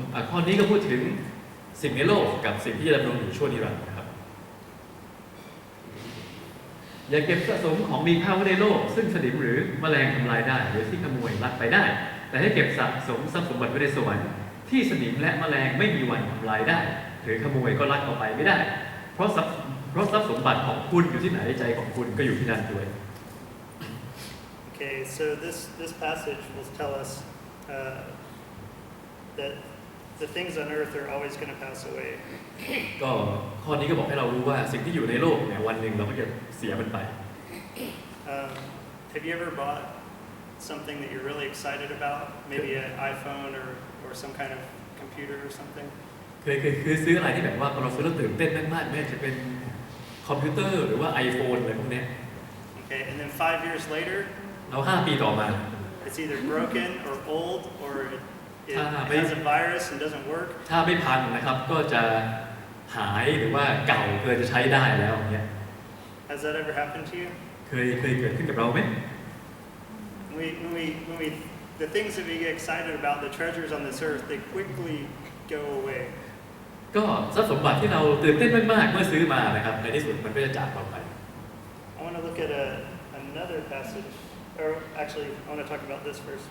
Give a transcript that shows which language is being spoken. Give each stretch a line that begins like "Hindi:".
Thai: ข้อนี้ก็พูดถึงสิ่งในโลกกับสิ่งที่จะดำรงอยู่ชั่วนิรันดร์นะครับอย่าเก็บสะสมของมีค่าไว้ในโลกซึ่งสนิมหรือแมลงทำลายได้หรือที่ขโมยลักไปได้แต่ให้เก็บสะสมทรัพย์สมบัติไว้ในสวรรค์ที่สนิมและแมลงไม่มีวันทำลายได้หรือขโมยก็ลักเอาไปไม่ได้เพราะทรัพย์สมบัติของคุณอยู่ที่ไหนใจของคุณก็อยู่ที่นั่นด้วย
English: Okay, so this passage will tell us that the things on earth are always going to pass away.
Thai: ก็ข้อนี้ก็บอกให้เรารู้ว่าสิ่งที่อยู่ในโลกเนี่ยวันหนึ่งเราก็จะเสียมันไป
English: Have you ever bought something that you're really excited about? Maybe an iPhone or some kind of computer or something?
Thai: เคยซื้ออะไรที่แบบว่าพอเราซื้อแล้วตื่นเต้นมากๆแม้จะเป็นคอมพิวเตอร์หรือว่า iPhone อะไรพวกนี้
English: Okay, and then 5 years later,
Thai: แล้ว5 ปีต่อมา
English: it's either broken or old or it has a virus and doesn't work.
Thai: ถ้าไม่พังนะครับก็จะ หายหรือว่าเก่าเกินจะใช้ได้แล้วอย่างเงี้ย
English: Has that ever happened to you?
Thai: เคยเกิดขึ้นกับเราไหม
English: When we the things that we get excited about, the treasures on this earth, they quickly go away.
Thai: ก็ทรัพย์สมบัติที่เราตื่นเต้นมากๆเมื่อซื้อมานะครับในที่สุดมันก็จะจากเราไป
English: I want to look at another passage, or actually, I want to talk about this first.